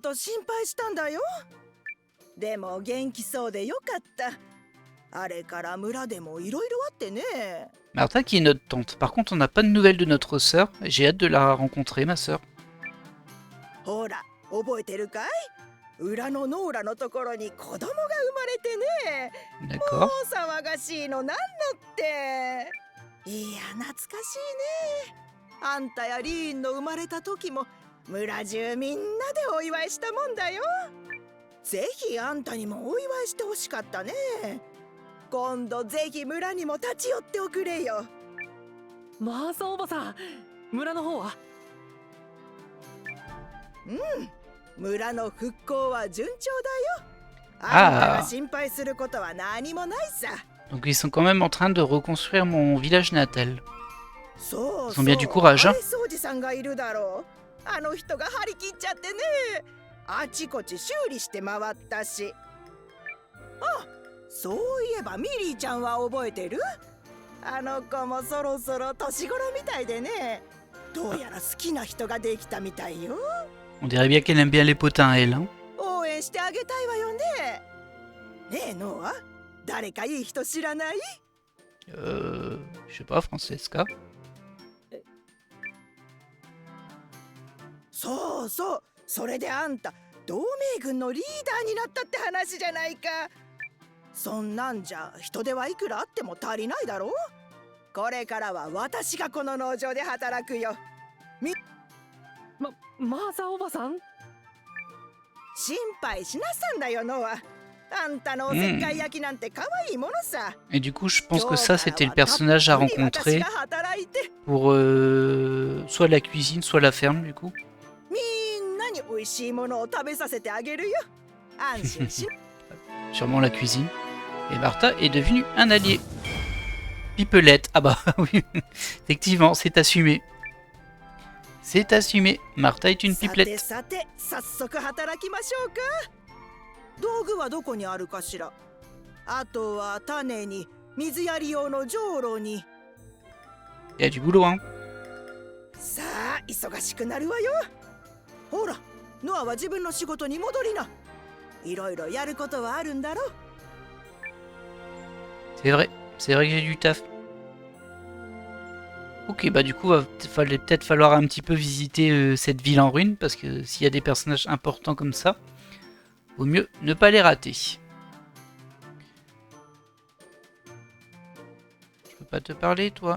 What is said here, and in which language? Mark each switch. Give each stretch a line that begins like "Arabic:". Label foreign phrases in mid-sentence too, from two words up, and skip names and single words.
French: Martha qui est notre tante. Par contre, on n'a pas de nouvelles de notre sœur. J'ai hâte de la rencontrer, ma sœur. D'accord.
Japanese: いや懐かしいね。あんたやリーンの生まれた時も村中みんなでお祝いしたもんだよ。ぜひあんたにもお祝いしてほしかったね。今度ぜひ村にも立ち寄っておくれよ。マーサおばさん、村の方は？村の復興は順調だよ。あんたが心配することは何もないさ。
French: Donc ils sont quand même en train de reconstruire mon village natal. Ils ont bien du courage, hein.
Japanese: あの人が張り切っちゃってね。あちこち修理して回ったし。あ、そういえばミリーちゃんは覚えてる？あの子もそろそろ年頃みたいでね。どうやら好きな人ができたみたいよ。
French: On dirait bien qu'elle aime bien les potins, elle, hein.
Japanese: 応援してあげたいわよね。ねえ、ノア。 誰かいい人知らない？
French: je sais pas, Francesca.
Japanese: そうそう、それであんた同盟軍のリーダーになったって話じゃないか。そんなんじゃ人手はいくらあっても足りないだろう。これからは私がこの農場で働くよ。マーサおばさん？心配しなさんだよ、ノア。
French: Et du coup, je pense que ça, c'était le personnage à rencontrer pour soit la cuisine, soit la ferme, du coup. Sûrement la cuisine. Et Martha est devenue un allié. Pipelette. Ah bah oui, effectivement, c'est assumé. C'est assumé. Martha est une pipelette.
Japanese: 道具はどこにあるかしら。あとは種に水やり用のじょうろに。
French: Il y a du boulot, hein.
Japanese: さあ、忙しくなるわよ。ほら、ノアは自分の仕事に戻りな。いろいろやることはあるんだろ。
French: C'est vrai que j'ai du taf. Ok, bah du coup, fallait peut-être falloir un petit peu visiter cette ville en ruine, parce que s'il y a des personnages importants comme ça, vaut mieux ne pas les rater. Je peux pas te parler, toi.